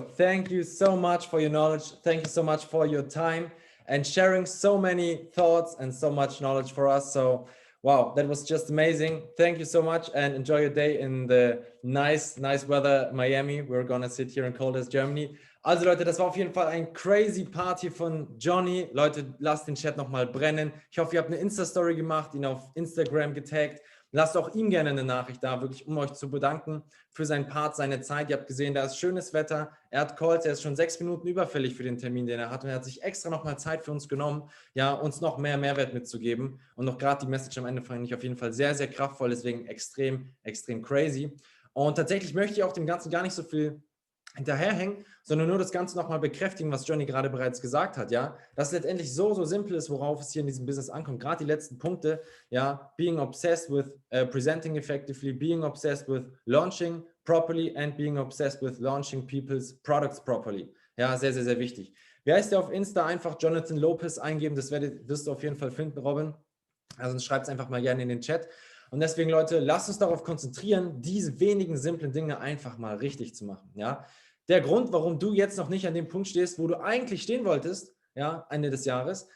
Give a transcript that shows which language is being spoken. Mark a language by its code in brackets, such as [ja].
[en] Thank you so much for your knowledge. Thank you so much for your time and sharing so many thoughts and so much knowledge for us. So wow, that was just amazing. Thank you so much and enjoy your day in the nice weather Miami. We're gonna sit here in coldest Germany. [de] Also Leute, das war auf jeden Fall ein crazy Part hier von Johnny. Leute, lasst den Chat nochmal brennen. Ich hoffe, ihr habt eine Insta-Story gemacht, ihn auf Instagram getaggt. Lasst auch ihm gerne eine Nachricht da, wirklich, um euch zu bedanken für seinen Part, seine Zeit. Ihr habt gesehen, da ist schönes Wetter. Er hat Calls, er ist schon 6 Minuten überfällig für den Termin, den er hat. Und er hat sich extra nochmal Zeit für uns genommen, ja, uns noch mehr Mehrwert mitzugeben. Und noch gerade die Message am Ende fand ich auf jeden Fall sehr, sehr kraftvoll, deswegen extrem crazy. Und tatsächlich möchte ich auch dem Ganzen gar nicht so viel hinterherhängen, sondern nur das Ganze nochmal bekräftigen, was Johnny gerade bereits gesagt hat, ja, dass es letztendlich so simpel ist, worauf es hier in diesem Business ankommt. Gerade die letzten Punkte, ja, [en] being obsessed with presenting effectively, being obsessed with launching properly and being obsessed with launching people's products properly. [de] Ja, sehr wichtig. Wie heißt der auf Insta? Einfach Jonathan Lopez eingeben, das wirst du auf jeden Fall finden, Robin. Also schreibt es einfach mal gerne in den Chat. Und deswegen, Leute, lasst uns darauf konzentrieren, diese wenigen simplen Dinge einfach mal richtig zu machen, ja. Der Grund, warum du jetzt noch nicht an dem Punkt stehst, wo du eigentlich stehen wolltest, ja, Ende des Jahres.